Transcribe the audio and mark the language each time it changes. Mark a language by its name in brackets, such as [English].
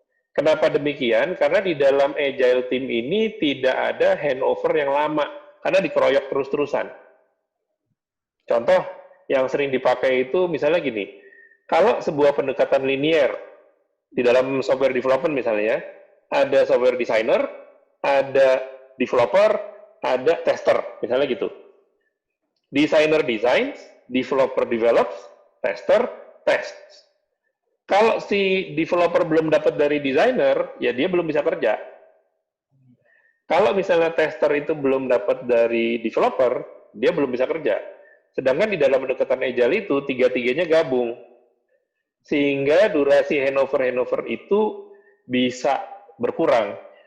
[Indonesian] Kenapa demikian? Karena di dalam agile team ini tidak ada handover yang lama, karena dikeroyok terus-terusan. Contoh yang sering dipakai itu misalnya gini, kalau sebuah pendekatan linear di dalam software development misalnya, ada software designer, ada developer, ada tester, misalnya gitu. [English] Designer designs, developer develops, tester tests. [Indonesian] Kalau si developer belum dapat dari designer, ya dia belum bisa kerja. Kalau misalnya tester itu belum dapat dari developer, dia belum bisa kerja. Sedangkan di dalam pendekatan agile itu, tiga-tiganya gabung. Sehingga durasi handover itu bisa berkurang.